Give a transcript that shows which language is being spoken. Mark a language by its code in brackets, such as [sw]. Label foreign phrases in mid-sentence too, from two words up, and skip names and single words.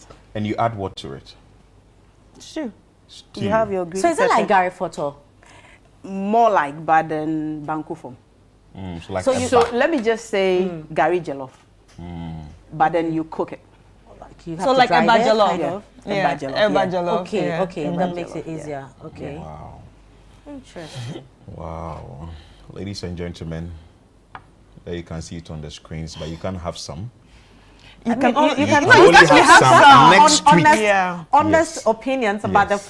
[en] And you add what to it? Stew. Stew. You have your green So is it like pepper. Gary Photo? More like, but then banku form. So like So, a so ba- let me just say gari jollof. But then you cook it. You have So to like dry eba it, jollof. kind of. Yeah. Eba jollof, Eba yeah. jollof. Okay, yeah. okay, Eba that makes it jollof, easier. Okay. Wow. Interesting. Wow. Ladies and gentlemen, there you can see it on the screens, but you can have some. You can You can only have some next week. honest, Yeah. honest Yes. opinions about the Yes.